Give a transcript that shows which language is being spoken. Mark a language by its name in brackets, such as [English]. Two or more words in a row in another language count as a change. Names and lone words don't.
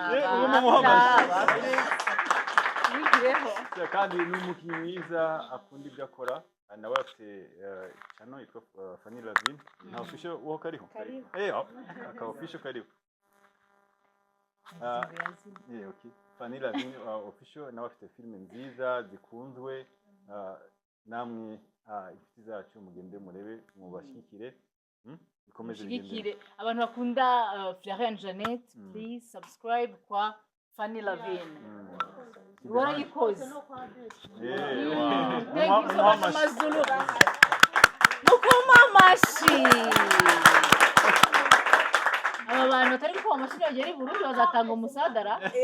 [Kinyarwanda] tuwigireho kandi ni umukinnyi mwiza akunda ibyo akora nawe afite channel yitwa Fanny Lavine na official wo kariho aka official kariho okay Fanny Lavine official nawe afite filime nziza zikunzwe namwe inshuti zacu mugende murebe mubashikire ikomeze bigende abantu bakunda Florian Jeannette [English] please subscribe [Kinyarwanda] kwa Fanny Lavine warayikoze mukoma amashi aba bantu batari gukoma amashi bagera i Burundi bazatanga umusadara